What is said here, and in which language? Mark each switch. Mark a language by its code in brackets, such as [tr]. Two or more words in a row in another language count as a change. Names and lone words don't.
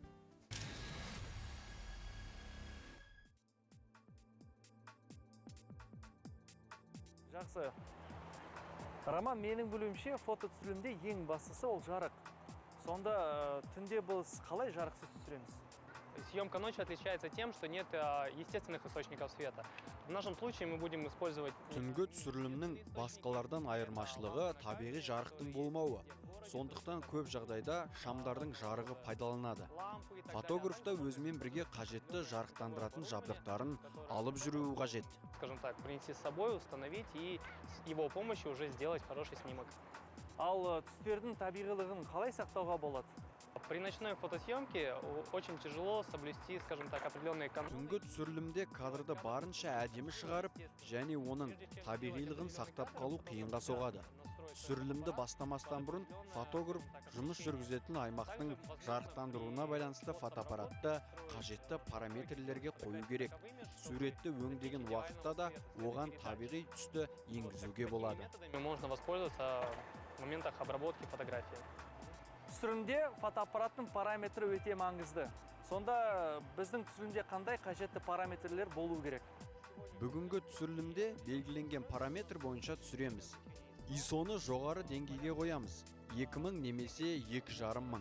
[kk] Жақсы. Роман, менің білуімше, фото түсірілімде ең бастысы ол жарық. Сонда түнде біз қалай жарықсыз түсіреміз? [ru] Съемка ночи отличается тем, что нет естественных источников света. В нашем случае мы будем использовать... [kk] Түнгі түсірілімнің басқалардан айырмашылығы табиғи жарықтың болмауы. Сондықтан көп жағдайда шамдардың жарығы пайдаланады. Фотографта өзімен бірге қажетті жарықтандыратын жабдықтарын алып жүруі қажет. [ru] Скажем так, принести с собой, установить и с его помощью уже сделать хороший снимок. [kk] Ал түстердің табиғилығын қалай сақтауға болады? [ru] При ночной фотосъемке очень тяжело соблюсти, скажем так, определенные контроль. [kk] Түнгі түсірілімде кадрды барынша әдемі шығарып, және оның табиғилығын сақтап қалу қиынға соғады. Түсірілімді бастамастан бұрын фотограф жұмыс жүргізетін аймақтың жарықтандыруына байланысты фотоаппаратты қажетті параметрлерге қою керек. Суретті өңдеген уақытта да оған табиғи түсті енгізуге болады. [ru] Можно воспользоваться в моментах обработки фотографии. [kk] Түсірілімде фотоаппараттың параметрі өте маңызды. Сонда біздің түсірілімде қандай қажетті параметрлер болу керек? Бүгінгі түсірілімде белгіленген параметр бойынша түсіреміз. ISO-ны жоғары деңгейге қоямыз. 2000 немесе 2500.